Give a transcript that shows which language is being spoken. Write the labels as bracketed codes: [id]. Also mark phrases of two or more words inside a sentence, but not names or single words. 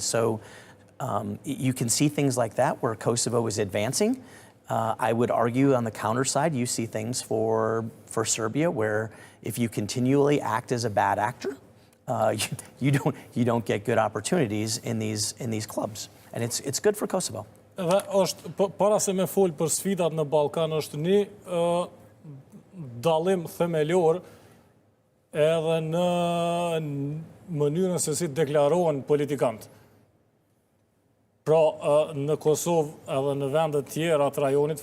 [en] So you can see things like that where Kosovo is advancing. I would argue on the counter side, you see things for Serbia where if you continually act as a bad actor, you don't get good opportunities in these clubs. And it's good for Kosovo. [sq] Dhe është, para se me fol për sfidat në Ballkan, është një dallim themelor edhe në mënyrën se si deklarohen politikantë. Pra, në Kosovë edhe në vendet tjera të rajonit,